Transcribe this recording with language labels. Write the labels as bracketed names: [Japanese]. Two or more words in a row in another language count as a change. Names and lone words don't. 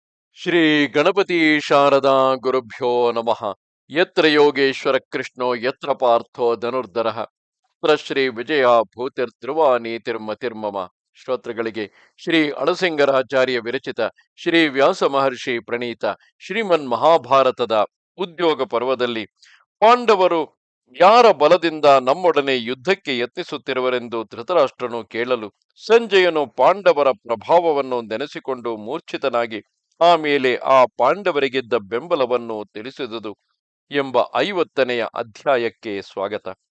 [Sanskrit] ಶ್ರೀ ಗಣಪತಿ ಶಾರದಾ ಗುರುಭ್ಯೋ ನಮಃ. ಯತ್ರ ಯೋಗೇಶ್ವರ ಕೃಷ್ಣೋ ಯತ್ರ ಪಾರ್ಥೋ ಧನುರ್ಧರಃ ತತ್ರ ಶ್ರೀ ವಿಜಯ ಭೂತಿರ್ಧ್ರುವ ನೀತಿರ್ಮತಿರ್ಮಮ. [Kannada] ಶ್ರೋತೃಗಳಿಗೆ ಶ್ರೀ ಅಳಸಿಂಗರಾಚಾರ್ಯ ವಿರಚಿತ ಶ್ರೀ ವ್ಯಾಸ ಮಹರ್ಷಿ ಪ್ರಣೀತ ಶ್ರೀಮನ್ ಮಹಾಭಾರತದ ಉದ್ಯೋಗ ಪರ್ವದಲ್ಲಿ ಪಾಂಡವರು ಯಾರ ಬಲದಿಂದ ನಮ್ಮೊಡನೆ ಯುದ್ಧಕ್ಕೆ ಯತ್ನಿಸುತ್ತಿರುವರೆಂದು ಧೃತರಾಷ್ಟ್ರನು ಕೇಳಲು ಸಂಜಯನು ಪಾಂಡವರ ಪ್ರಭಾವವನ್ನು ನೆನೆಸಿಕೊಂಡು ಮೂರ್ಛಿತನಾಗಿ ಆಮೇಲೆ ಆ ಪಾಂಡವರಿಗಿದ್ದ ಬೆಂಬಲವನ್ನು ತಿಳಿಸಿದುದು ಎಂಬ 50ನೆಯ ಅಧ್ಯಾಯಕ್ಕೆ ಸ್ವಾಗತ.